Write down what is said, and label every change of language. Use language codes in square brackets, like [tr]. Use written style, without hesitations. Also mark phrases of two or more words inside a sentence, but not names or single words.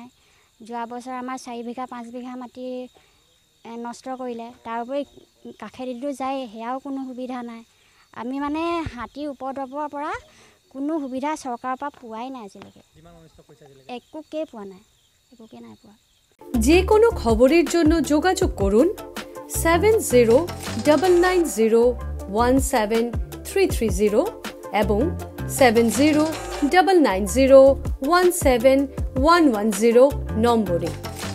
[as] যোৱা বছৰ আমাৰ 4 বিঘা 5 বিঘা মাটি নষ্ট কৰিলে, তাৰ উপৰি কাষেদিতো যায়, সেয়াও কোনো সুবিধা নাই। আমি মানে হাতীৰ উপদ্ৰৱৰ পৰা কোনো সুবিধা চৰকাৰৰ পৰা পোৱাই নাই আজিলৈকে, একোকেই পোৱা নাই, একোকে নাই পোৱা। [bn] যে কোনো খবরের জন্য যোগাযোগ করুন 7099017330 এবং 7099017110 নম্বরে।